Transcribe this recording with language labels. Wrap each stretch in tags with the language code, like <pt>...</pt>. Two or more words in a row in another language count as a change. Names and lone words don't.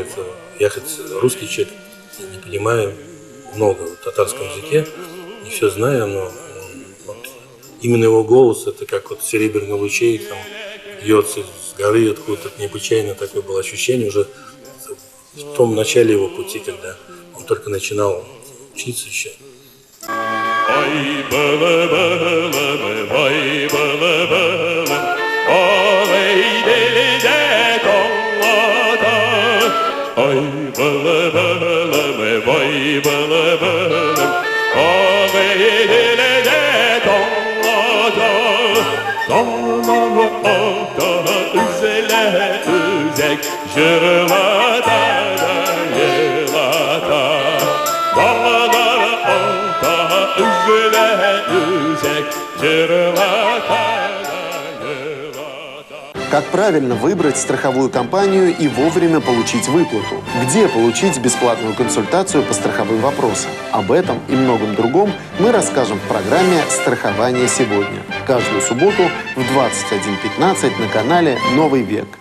<ru>Это, я хоть русский человек, не понимаю много в татарском языке, не все знаю, но вот, именно его голос, это как вот серебряные лучей, там, льется с горы откуда-то, необычайно такое было ощущение уже в том начале его пути, когда он только начинал учиться еще. Ай, бэлэ-бэлэ, ай, бэлэ-бэлэ, ой, дили-де коллада. Ай, бэлэ-бэлэ, ай, бэлэ-бэлэ, ой, дили-де коллада.</ru> <tt>Dalmalı oltağı üzele üzek, jırlata da yılata. Dalmalı oltağı üzele üzek, jırlata da yılata.</tt> <ru>Как правильно выбрать страховую компанию и вовремя получить выплату? Где получить бесплатную консультацию по страховым вопросам? Об этом и многом другом мы расскажем в программе «Страхование сегодня». Каждую субботу в 21:15 на канале «Новый век».</ru>